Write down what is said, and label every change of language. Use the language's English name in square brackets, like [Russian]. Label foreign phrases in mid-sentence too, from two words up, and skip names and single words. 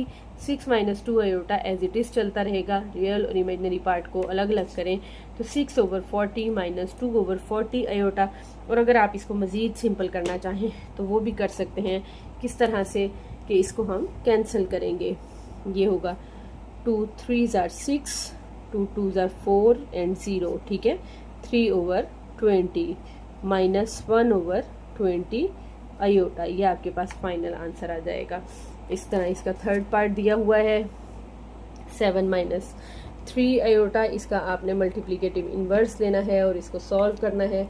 [Urdu] 6 - 2 آئیوٹا [English] as it is [Urdu] چلتا رہے گا۔ ریئل اور [English] imaginary part [Urdu] کو الگ الگ کریں تو 6/40 - 2/40 آئیوٹا. اور اگر آپ اس کو مزید سمپل کرنا چاہیں تو وہ بھی کر سکتے ہیں. کس طرح سے کہ اس کو ہم کینسل کریں گے، یہ ہوگا [English] 2 3s are 6, 2 2s are 4 and 0. [Urdu] ٹھیک ہے، 3/20 -1/20 آئیوٹا، یہ آپ کے پاس [English] final answer [Urdu] آ جائے گا. اس طرح اس کا [English] third part [Urdu] دیا ہوا ہے 7 - 3 آئیوٹا. اس کا آپ نے [English] multiplicative inverse [Urdu] لینا ہے اور اس کو سالو کرنا ہے.